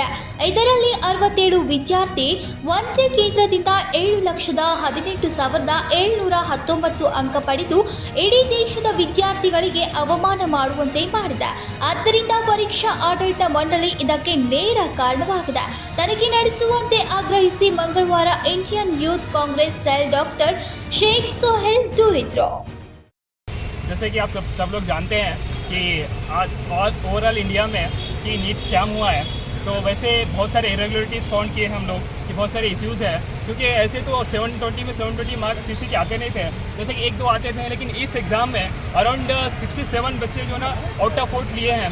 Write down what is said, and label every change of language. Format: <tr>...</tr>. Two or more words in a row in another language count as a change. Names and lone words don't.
<kn>ಇದರಲ್ಲಿ 67 ವಿದ್ಯಾರ್ಥಿ ಒಂದೇ ಕೇಂದ್ರದಿಂದ 7,18,719 ಅಂಕ ಪಡೆದು ಇಡೀ ದೇಶದ ವಿದ್ಯಾರ್ಥಿಗಳಿಗೆ ಅವಮಾನ ಮಾಡುವಂತೆ ಮಾಡಿದೆ. ಆದ್ದರಿಂದ ಪರೀಕ್ಷಾ ಆಡಳಿತ ಮಂಡಳಿ ಇದಕ್ಕೆ ನೇರ ಕಾರಣವಾಗಿದೆ. ತನಿಖೆ ನಡೆಸುವಂತೆ ಆಗ್ರಹಿಸಿ ಮಂಗಳವಾರ ಇಂಡಿಯನ್ ಯೂತ್ ಕಾಂಗ್ರೆಸ್ ಸೆಲ್ ಡಾಕ್ಟರ್ ಶೇಖ್ ಸೊಹೇಲ್ ದೂರಿದ್ರು.</kn> <hi>जैसे कि आप सब लोग जानते हैं कि आज</hi> <en>overall India</en> <hi>में कि</hi> <en>NEET scam</en> <hi>हुआ है, तो वैसे बहुत सारे</hi> <en>irregularities found</en> <hi>किए हम लोग कि बहुत सारे इश्यूज़ हैं, क्योंकि ऐसे तो 720 में 720 मार्क्स किसी के आते नहीं थे, जैसे कि 1-2 आते थे, लेकिन इस एग्ज़ाम में अराउंड 67 बच्चे जो ना</hi> <en>out of out</en> <hi>लिए हैं.</hi>